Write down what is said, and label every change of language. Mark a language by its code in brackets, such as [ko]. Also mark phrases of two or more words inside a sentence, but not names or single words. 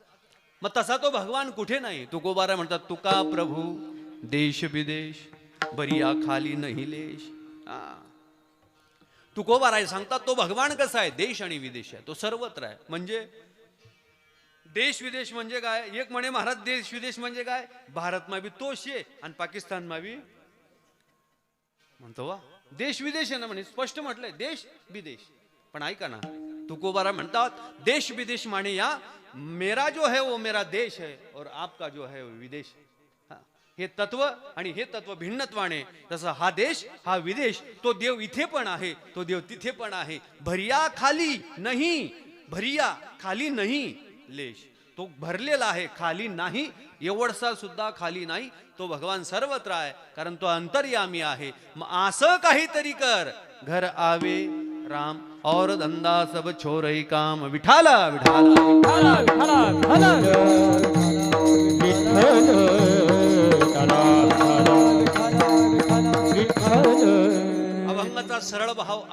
[mr] मग तसा तो भगवान कुठे नाही. तुकोबारा म्हणतात तुका प्रभू देश विदेश बरिया खाली नाही लेश. तुकोबारा सांगतात तो भगवान कसा आहे? देश आणि विदेश आहे, तो सर्वत्र आहे. म्हणजे देश विदेश म्हणजे काय? एक म्हणे महाराज देश विदेश म्हणजे काय? भारत मा भी तोच आहे आणि पाकिस्तान मा भी म्हणतो वा देश विदेश आहे ना म्हणे. स्पष्ट म्हटलंय देश विदेश. पण ऐका ना तुकोबारा म्हणतात [hi] देश विदेश माने या मेरा जो है वो मेरा देश है और आपका जो है वो विदेश. [mr] हे तत्व आणि हे तत्व भिन्नत्वाने. तसं हा देश हा विदेश, तो देव इथे पण आहे तो देव तिथे पण आहे. भरिया खाली नाही, भरिया खाली नाही लेश. तो भरलेला आहे खाली नाही, एवढसा सुद्धा खाली नाही. तो भगवान सर्वत्र आहे कारण तो अंतर्यामी आहे. मग असं काहीतरी कर [hi] घर आवे राम और धंदा सब छोरई काम. [mr] विठाला विठाला विठाला विठाला अभंगाचा सरळ भाव